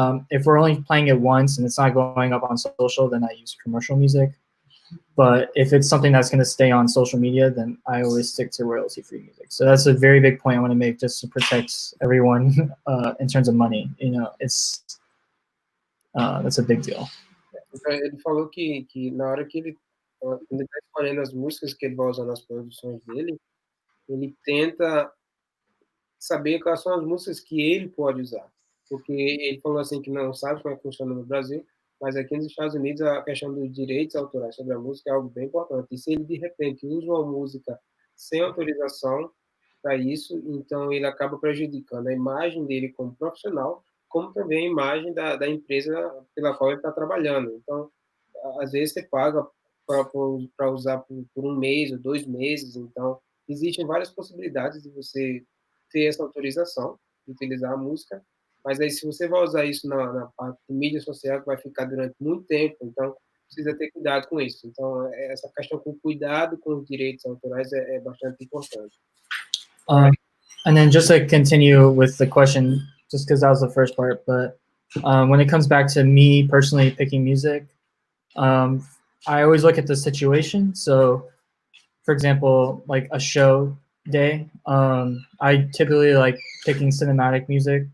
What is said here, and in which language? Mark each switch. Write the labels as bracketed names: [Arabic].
[English] If we're only playing it once and it's not going up on social, then I use commercial music. But if it's something that's going to stay on social media, then I always stick to royalty-free music. So that's a very big point I want to make, just to protect everyone in terms of money. It's that's a big deal. [Portuguese] Ele falou que na hora que ele, quando ele está escolhendo as músicas que ele vai usar nas produções dele, ele tenta saber quais são as músicas que ele pode usar. Porque ele falou assim que não sabe como é que funciona no Brasil, mas aqui nos Estados Unidos a questão dos direitos autorais sobre a música é algo bem importante. E se ele de repente usa uma música sem autorização para isso, então ele acaba prejudicando a imagem dele como profissional, como também a imagem da empresa pela qual ele está trabalhando. Então, às vezes você paga para usar por um mês ou 2 meses, então existem várias possibilidades de você ter essa autorização de utilizar a música, mas aí se você vai usar isso na parte de mídia social, que vai ficar durante muito tempo, então precisa ter cuidado com isso. Então, essa questão com cuidado com os direitos autorais é bastante importante. [English] And then just to continue with the question, just because that was the first part, but when it comes back to me personally picking music, I always look at the situation. So, for example, like a show day, I typically like picking cinematic music.